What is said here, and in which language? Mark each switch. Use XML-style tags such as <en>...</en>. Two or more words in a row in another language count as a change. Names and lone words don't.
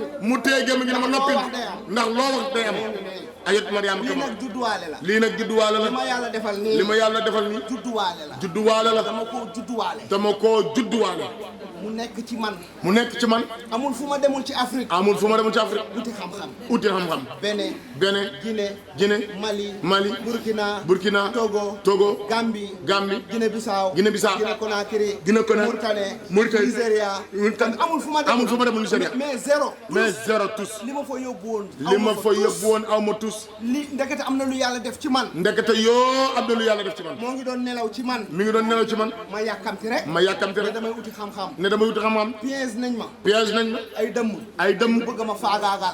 <wo>mu téye gémmiñ gi ne ma noppi ndax loo wax day am ajaratu Mariama Kamara lii nag judduwaale la li ma yàlla defal nii judduwaale la dama koo judduwaale mu nekk ci man amul fu ma demul ci Afrique uti xam-xam Bénin Guinée Mali Burkina Togo Gambie Guinée Bissau Guinée Conakry Mauritanie Nigeria amul fu ma demul Nigeria</wo> <fr>mais zéro tous</fr> <wo>li ma fa yóbbu woon aw ma tous ndekete am na lu yàlla def ci man moo ngi doon nelaw ci man ma yàkkamti rek damay uti xam-xam piège nañ ma ay dëmm bëgg ma faagaagal</wo>